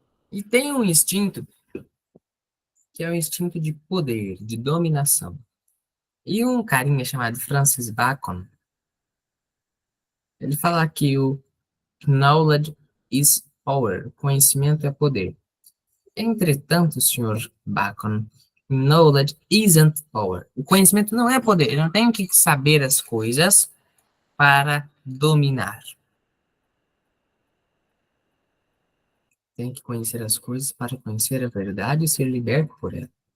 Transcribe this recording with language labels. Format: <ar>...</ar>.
<pt>E tem um instinto que é o instinto de poder, de dominação. E um carinha chamado Francis Bacon, ele fala que o</pt> <en>knowledge is power,</en> <pt>conhecimento é poder. Entretanto, senhor</pt> <en>Bacon, knowledge isn't power.</en> <pt>O conhecimento não é poder, eu não tenho que saber as coisas para dominar. Tem que conhecer as coisas para conhecer a verdade e ser liberto por ela.</pt>